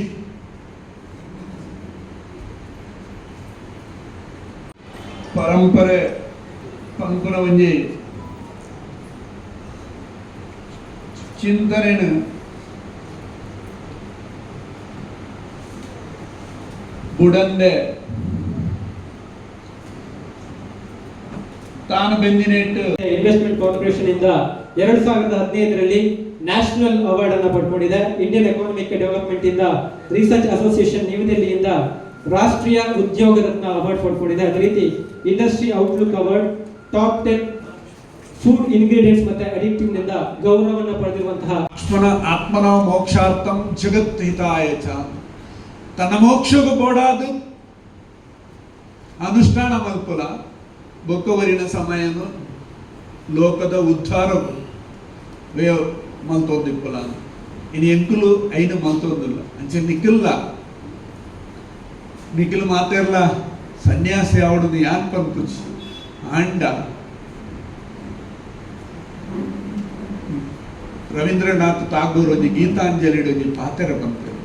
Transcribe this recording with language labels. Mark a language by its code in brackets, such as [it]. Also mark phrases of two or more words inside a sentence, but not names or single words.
[tcy] ಪರಂಪರೆ ಪಂಪುನ ಒಂಜಿ ಚಿಂತನೆನು ಬುಡಂದೆ ತಾನು ಬೆಂದಿನೇಟ್ [kn] ಇನ್ವೆಸ್ಟ್ಮೆಂಟ್ ಕಾರ್ಪೊರೇಷನ್ ಇಂದ 2015ರಲ್ಲಿ [en] National Award [kn] ಅನ್ನು ಪಡ್ಕೊಂಡಿದೆ. ಇಂಡಿಯನ್ ಎಕಾನಮಿಕ್ ಡೆವಲಪ್ಮೆಂಟ್ ಇಂದ ರಿಸರ್ಚ್ ಅಸೋಸಿಯೇಷನ್ ನ್ಯೂ ದಿಲ್ಲಿಯಿಂದ ರಾಷ್ಟ್ರೀಯ ಉದ್ಯೋಗ ರತ್ನ ಅವಾರ್ಡ್ ಪಡ್ಕೊಂಡಿದೆ. ಅದೇ ರೀತಿ ಇಂಡಸ್ಟ್ರಿ ಔಟ್ಲುಕ್ ಅವಾರ್ಡ್, ಟಾಪ್ 10 ಫುಡ್ ಇಂಗ್ರೀಡಿಯೆಂಟ್ಸ್ ಮತ್ತೆ ಅಡಿಕ್ಟಿವ್ ನಿಂದ ಗೌರವವನ್ನು ಪಡೆದಿರುವಂತಹ [sa] ಆತ್ಮನ ಮೋಕ್ಷಾರ್ಥಂ ಜಗತ್ ಹಿತಾಯ ಚ [tcy] ತನ್ನ ಮೋಕ್ಷಗೂ ಬೋಡಾದು ಅನುಷ್ಠಾನ ಮಲ್ಪುಲ ಬೊಕ್ಕವರಿನ ಸಮಯನು ಲೋಕದ ಉದ್ಧಾರ ಮಲ್ತೋದಿಪ್ಪುಲ ಇನ್ನು ಎಂಕುಲು ಐನು ಮಲ್ತೋದಿಲ್ಲ ಅಂಚೆ ನಿಖಿಲ್ ಮಾತೆರ್ಲ ಸನ್ಯಾಸಿ ಆವಡದು ಯಾನ್ ಪಂಪುಚ್ ಆಂಡ ರವೀಂದ್ರನಾಥ್ ಟಾಗೂರ್ ಒಂಜಿ ಗೀತಾಂಜಲಿ ಒಂಜಿ ಪಾತೆರ ಪಂಪೆ